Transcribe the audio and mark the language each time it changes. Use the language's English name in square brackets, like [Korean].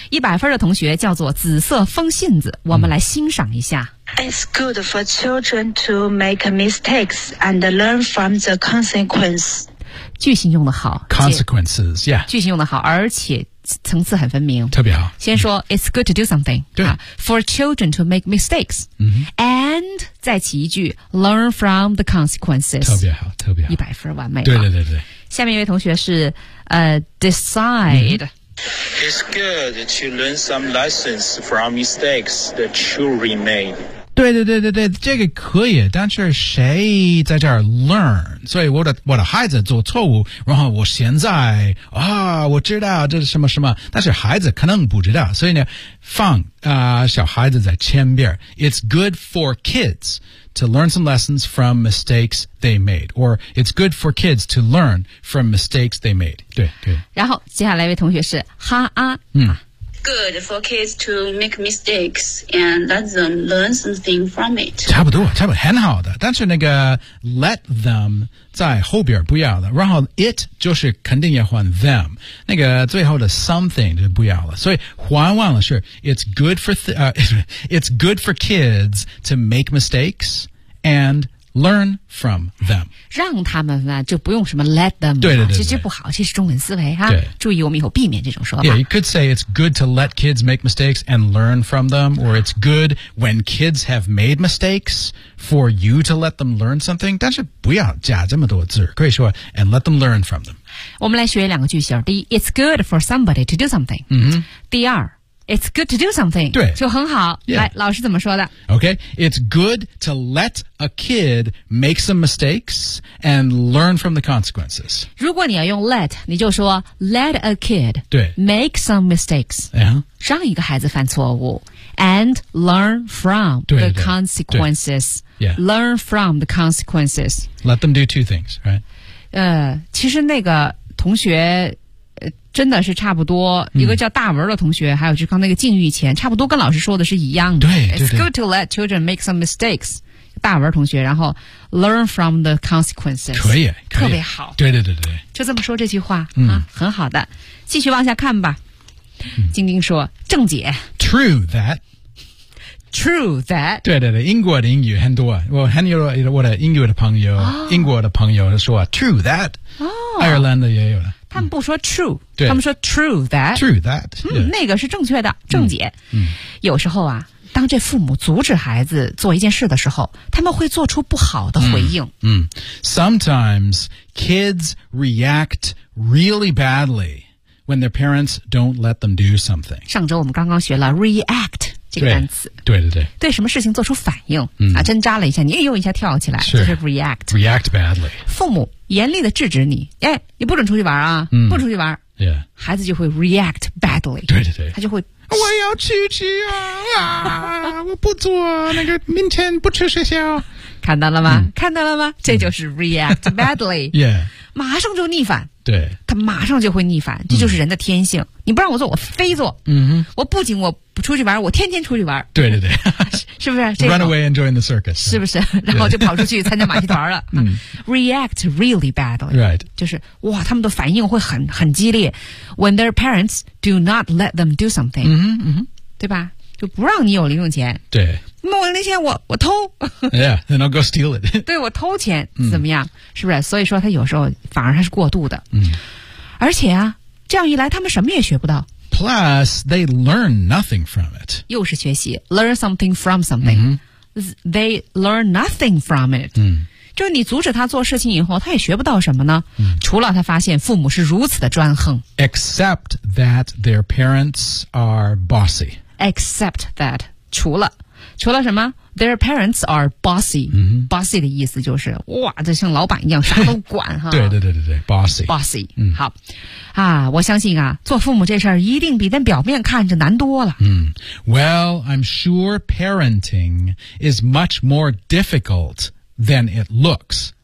[Chinese] 一百分的同学叫做紫色风信子我们来欣赏一下 [English] It's good for children to make mistakes and learn from the consequence [Chinese] 句型用得好 [English] consequences yeah [Chinese] 句型用得好而且层次很分明特别好先说、 [English] It's good to do something [Chinese] 对、 [English] for children to make mistakes、and [Chinese] 再起一句 [English] learn from the consequences [Chinese] 特别好特别好一百分完美对对对对下面一位同学是decide、 [English] It's good to learn some lessons from mistakes that children made. [Chinese] 对对对对对这个可以但是谁在这儿 learn? 所以我的孩子做错误然后我现在我知道这是什么什么但是孩子可能不知道所以呢放小孩子在前边。 [English] It's good for kids to learn some lessons from mistakes they made. Or it's good for kids to learn from mistakes they made. [Chinese] 对对。然后接下来一位同学是哈啊。 [English] Good for kids to make mistakes and let them learn something from it. [Chinese] 差不多差不多很好的。但是那个 let them 在后边不要了。然后 it 就是肯定要换 them。那个最后的 something 就不要了。所以换完了是 [English] it's good for kids to make mistakes and learn from them. [Chinese] 让他们呢就不用什么 let them. 对对 对, 对。这不好这是中文思维哈。对。注意我们以后避免这种说法。 [English] Yeah, you could say it's good to let kids make mistakes and learn from them, or it's good when kids have made mistakes for you to let them learn something, [Chinese] 但是不要加这么多字可以说 [English] and let them learn from them. [Chinese] 我们来学两个句型。 [English] 第一 it's good for somebody to do something.、 [Chinese] 第二 [English] it's good to do something. [Chinese] 对。就很好。 [English] Yeah. [Chinese] 来老师怎么说的 [English] ?Okay, it's good to let a kid make some mistakes and learn from the consequences. [Chinese] 如果你要用 let, 你就说 [English] let a kid [Chinese] 对 [English] make some mistakes,、 [Chinese] 让一个孩子犯错误 [English] and learn from [Chinese] 对对对 [English] the consequences. Yeah. Learn from the consequences. Let them do two things, right? [Chinese] 其实那个同学真的是差不多一个叫大文的同学、还有就刚那个境遇前差不多跟老师说的是一样的。对, 对, 对 [English] It's good to let children make some mistakes. [Chinese] 大文同学，然后 [English] learn from the consequences， [Chinese] 可以，特别好。对对对对，就这么说这句话啊，很好的。继续往下看吧。晶晶说：“正解 [English] ，true that。” [Chinese] 对对对，英国的英语很多。我的英国的朋友，英国的朋友说 true that。哦，爱尔兰的也有了。他们不说 true，对，他们说 [English] true that。 true that， [Chinese] 那个是正确的，正解。有时候啊。当这父母阻止孩子做一件事的时候，他们会做出不好的回应。 [English] Sometimes kids react really badly when their parents don't let them do something. [Chinese] 上周我们刚刚学了 react 这个单词。对对对。对什么事情做出反应。针扎了一下，你又一下跳起来。是就是 react。 react badly。父母严厉的制止你，哎，你不准出去玩啊，不出去玩。 [English] Yeah. [Chinese] 孩子就会 [English] react badly. [Chinese] 对对对。他就会我要去去啊我不做那个明天不去学校。看到了吗看到了吗这就是 [English] react badly. Yeah. [Chinese] 马上就逆反。对。他马上就会逆反这就是人的天性。你不让我做我非做。我不仅我不出去玩我天天出去玩。对对对。是不是 [English] run away and join the circus. [Chinese] 是不是然后就跑出去参加马戏团了。 [English] react really badly. Right. [Chinese] 就是哇他们的反应会很激烈。 [English] When their parents do not let them do something. [Chinese] 对吧就不让你有零用钱。对。那我那些我偷 [English] Yeah, then I'll go steal it. [Chinese] 对我偷钱怎么样是不是所以说他有时候反而他是过度的。而且啊这样一来他们什么也学不到。 [English] Plus, they learn nothing from it. [Chinese] 又是学习 [English] learn something from something. They learn nothing from it. [Chinese] 就是你阻止他做事情以后他也学不到什么呢除了他发现父母是如此的专横。 [English] Except that their parents are bossy. Except that, [Chinese] 除了什么 [English] ?their parents are bossy. [Chinese] Bossy 的意思就是哇这像老板一样啥都管哈。对对对对对 ,bossy。 [English] Bossy, 好。 [Chinese] 啊我相信啊做父母这事儿一定比在表面看着难多了。 [English] Well, I'm sure parenting is much more difficult than it looks.